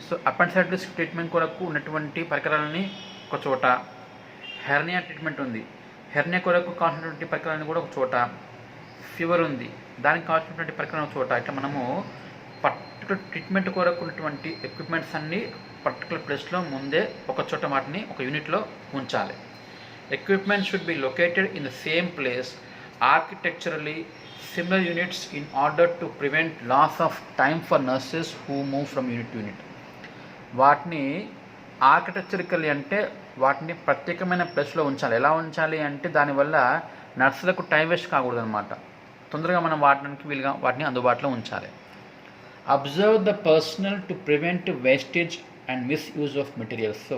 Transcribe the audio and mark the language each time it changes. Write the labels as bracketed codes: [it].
[te] So appendicitis treatment కొరకు ఉన్నటువంటి పరికరాలని ఒక చోట, హెర్నియా ట్రీట్మెంట్ ఉంది, హెర్నియా కొరకు కావాల్సినటువంటి పరికరాలని కూడా ఒక చోట, ఫీవర్ ఉంది దానికి కావాల్సినటువంటి పరికరం ఒక చోట, ఇట్లా మనము పర్టికులర్ ట్రీట్మెంట్ కొరకు ఉన్నటువంటి ఎక్విప్మెంట్స్ అన్నీ పర్టికులర్ ప్లేస్లో ముందే ఒక చోట వాటిని ఒక యూనిట్లో ఉంచాలి. [en] Equipment should be located in the same place, architecturally similar units, in order to prevent loss of time for nurses who move from unit to unit. [te] వాటిని ఆర్కిటెక్చరికల్లీ అంటే వాటిని ప్రత్యేకమైన ప్లేస్లో ఉంచాలి. ఎలా ఉంచాలి అంటే దానివల్ల నర్సులకు టైం వేస్ట్ కాకూడదు అనమాట. తొందరగా మనం వాడడానికి వీలుగా వాటిని అందుబాటులో ఉంచాలి. [en] Observe the personnel to prevent wastage and misuse of materials.